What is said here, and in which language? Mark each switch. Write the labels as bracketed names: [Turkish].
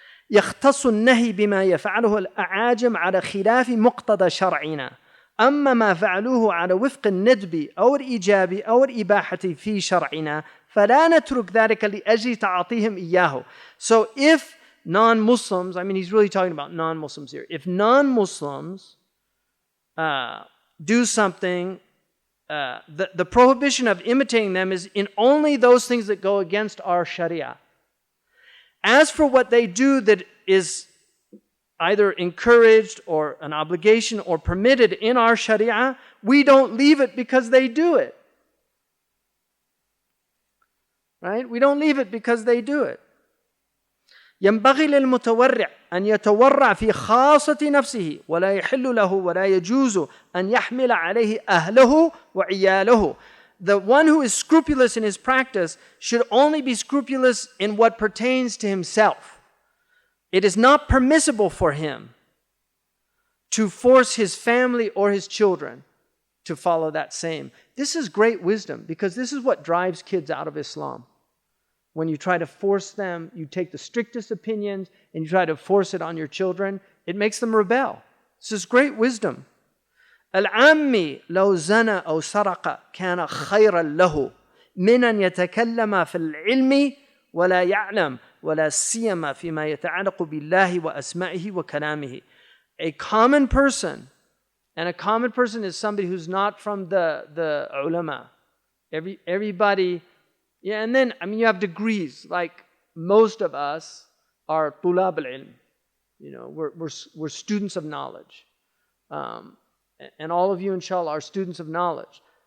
[Arabic] يختص النهي بما يفعله الأعاجم على خلاف مقتضى شرعنا أما ما فعلوه على وفق الندب أو الإيجاب أو الإباحة في شرعنا فلا نترك ذلك لأجل تعاطيهم إياه. [English] So if non-Muslims, I mean he's really talking about non-Muslims here, if non-Muslims do something, the prohibition of imitating them is in only those things that go against our Sharia. As for what they do that is either encouraged or an obligation or permitted in our Sharia, we don't leave it because they do it. Right? We don't leave it because they do it. [Arabic] ينبغي للمتورع أن يتورع في خاصة نفسه ولا يحل له ولا يجوز أن يحمل عليه أهله وعياله. [English] The one who is scrupulous in his practice should only be scrupulous in what pertains to himself. It is not permissible for him to force his family or his children to follow that same. This is great wisdom because this is what drives kids out of Islam. When you try to force them, you take the strictest opinions and you try to force it on your children, it makes them rebel. This is great wisdom. [Arabic] العامي لو زنى أو سرق كان خيرا له من أن يتكلم في العلم ولا يعلم ولا سيما فيما يتعلق بالله وأسمائه وكلامه. [English] A common person, and a common person is somebody who's not from the ulama. Everybody, yeah, and then, I mean, you have degrees. Like most of us are tulab al-ilm. You know, we're students of knowledge. And all of you, inshallah, are students of knowledge.